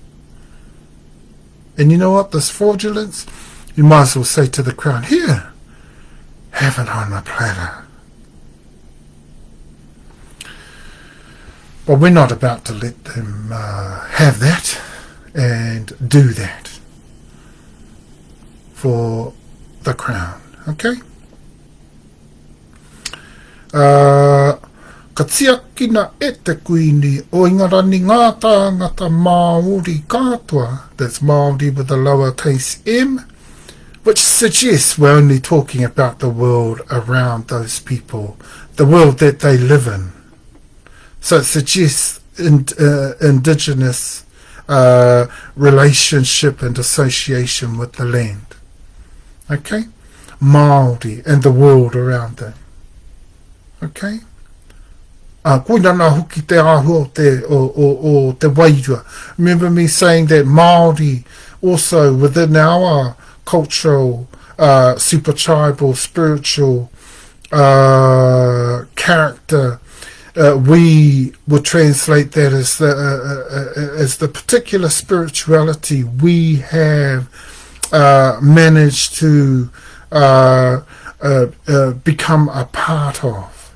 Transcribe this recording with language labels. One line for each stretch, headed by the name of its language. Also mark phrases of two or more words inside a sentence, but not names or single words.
English: And you know what, this fraudulence, you might as well say to the Crown, here, have it on a platter. But we're not about to let them have that and do that for the Crown, okay?
Māori: Ka tiakina e te kuini o ingarani ngā tāngata Māori katoa,
English: that's Māori with a lowercase m, which suggests we're only talking about the world around those people, the world that they live in. So it suggests indigenous relationship and association with the land. Okay? Māori and the world around them. Okay?
Māori: Koina nā hoki te ahua o te wairua.
English: Remember me saying that Māori also within our cultural, super tribal, spiritual character, we would translate that as the particular spirituality we have managed to become a part of.